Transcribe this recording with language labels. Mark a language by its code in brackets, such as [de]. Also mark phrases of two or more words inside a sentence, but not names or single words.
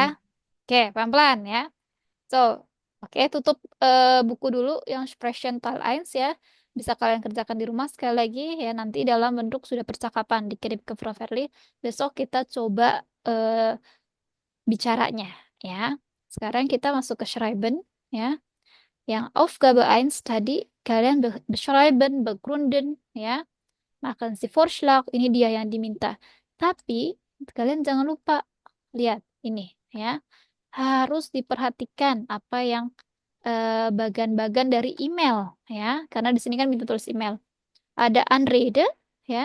[id] Oke, pelan-pelan ya. So, oke, tutup buku dulu yang [de] Sprechen Teil 1 [id] ya. bisa kalian kerjakan di rumah sekali lagi ya, nanti dalam bentuk sudah percakapan dikirim ke Prof. Verly. Besok kita coba bicaranya ya. Sekarang kita masuk ke Schreiben ya. Yang Aufgabe 1 tadi kalian [de] beschreiben, begründen [id] ya. Makan si Vorschlag, ini dia yang diminta. Tapi kalian jangan lupa lihat ini ya. Harus diperhatikan apa yang bagan-bagan dari email ya. Karena di sini kan minta tulis email. Ada Anrede ya.